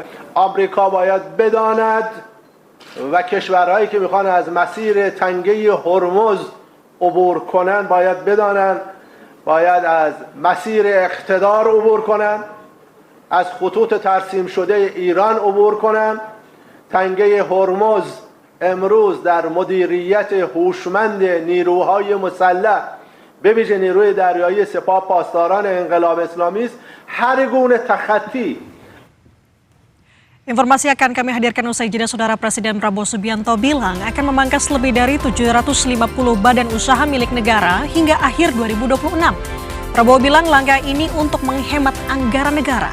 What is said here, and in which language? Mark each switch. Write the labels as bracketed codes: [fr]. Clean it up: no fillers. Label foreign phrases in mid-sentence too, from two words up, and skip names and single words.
[fa] آمریکا باید بداند و کشورهایی که میخوان از مسیر تنگه هرمز عبور کنن باید بدانند باید از مسیر اقتدار عبور کنند، از خطوط ترسیم شده ایران عبور کنند. تنگه هرمز امروز در مدیریت هوشمند نیروهای مسلح به ویژه نیروی دریایی سپاه پاسداران انقلاب اسلامی است. هر گونه تخطی. [id] Informasi akan kami hadirkan usai jeda. Saudara Presiden Prabowo Subianto bilang akan memangkas lebih dari 750 badan usaha milik negara hingga akhir 2026. Prabowo bilang langkah ini untuk menghemat anggaran negara.